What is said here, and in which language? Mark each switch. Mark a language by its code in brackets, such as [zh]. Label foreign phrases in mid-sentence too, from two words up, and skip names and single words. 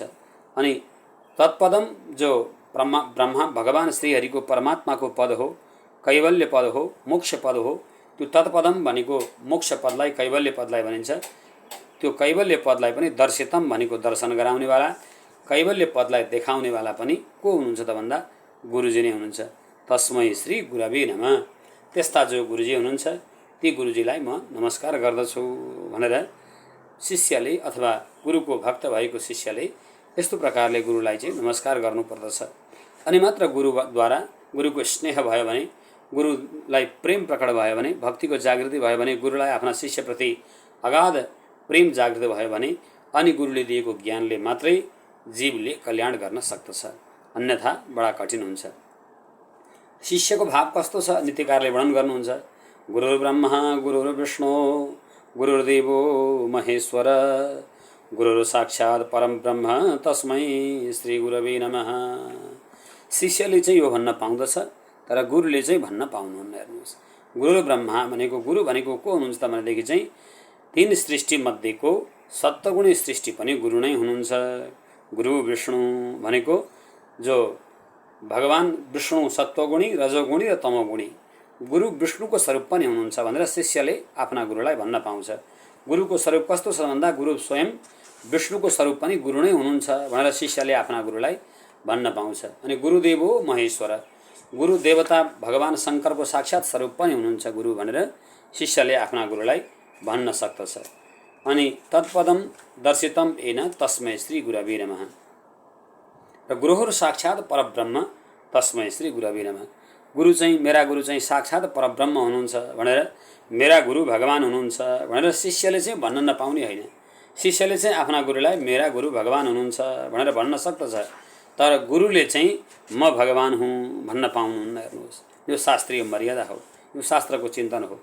[ne] अनि तत्पदम जो ब्रह्मा भगवान श्रीहरिको परमात्माको पद हो, कैवल्य पद हो, मोक्ष पद हो, त्यो तत्पदम भनेको मोक्ष पदलाई कैवल्य पदलाई भनिन्छ। त्यो कैवल्य पदलाई पनि दर्शितम भनेको दर्शन गराउनेवाला, कैवल्य पदलाई देखाउनेवाला पनि को हुनुहुन्छ त भन्दा गुरुजी नै हुनुहुन्छ। [sa] तस्मै श्री गुरवे नमः। [ne] त्यस्ता जो गुरुजी हुनुहुन्छ ती गुरुजीलाई म नमस्कार गर्दछु भनेर शिष्यले अथवा गुरुको भक्त भएको शिष्यले यस्तो प्रकारले गुरुलाई चाहिँ नमस्कार गर्नुपर्दछ। अनि मात्र गुरुद्वारा गुरुको स्नेह भयो भने, गुरुलाई प्रेम प्रकट भयो भने, भक्तिको जागृति भयो भने, गुरुलाई आफ्ना शिष्यप्रति अगाध प्रेम जागृत भयो भने अनि गुरुले दिएको ज्ञानले मात्रै जीवले कल्याण गर्न सक्दछ, अन्यथा बडा कठिन हुन्छ। शिष्यको भाव कस्तो छ नीतिकारले वर्णन गर्नुहुन्छ। [sa] गुरुर्ब्रह्मा गुरुर्विष्णु गुरुर्देवो महेश्वर गुरुर् साक्षात् परम ब्रह्म तस्मै श्री गुरवे नमः। [ne] शिष्यले चाहिँ यो भन्न पाउँदछ तर गुरुले चाहिँ भन्न पाउनुहुन्न। हेर्नुहोस्, गुरु ब्रह्मा भनेको गुरु भनेको को हुनुहुन्छ त भनेदेखि चाहिँ तीन सृष्टि मध्येको सत्वगुणी सृष्टि पनि गुरु नै हुनुहुन्छ। गुरु विष्णु भनेको जो भगवान विष्णु सत्वगुणी, रजोगुणी र तमोगुणी, गुरु विष्णुको स्वरूप पनि हुनुहुन्छ भनेर शिष्यले आफ्ना गुरुलाई भन्न पाउँछ। गुरुको स्वरूप कस्तो छ भन्दा गुरु स्वयं विष्णुको स्वरूप पनि गुरु नै हुनुहुन्छ भनेर शिष्यले आफ्ना गुरुलाई भन्न पाउँछ। अनि [sa] गुरुदेवो महेश्वर, [ne] गुरु देवता भगवान शङ्करको साक्षात् स्वरूप पनि हुनुहुन्छ गुरु भनेर शिष्यले आफ्ना गुरुलाई भन्न सक्दछ। [sa] अनि तत्पदम दर्शितम येन तस्मै श्री गुरवे नमः। [ne] र गुरुहरु [sa] साक्षात् परब्रह्म तस्मै श्री गुरवे नमः। [ne] गुरु चाहिँ मेरा गुरु चाहिँ साक्षात् परब्रह्म हुनुहुन्छ भनेर, मेरा गुरु भगवान हुनुहुन्छ भनेर शिष्यले चाहिँ भन्न नपाउने होइन। शिष्यले चाहिँ आफ्ना गुरुलाई मेरा गुरु भगवान हुनुहुन्छ भनेर भन्न सक्दछ, तर गुरुले चाहिँ म भगवान हुँ भन्न पाउनुहुन्न। हेर्नुहोस्, यो शास्त्रीय मर्यादा हो, यो शास्त्रको चिन्तन हो।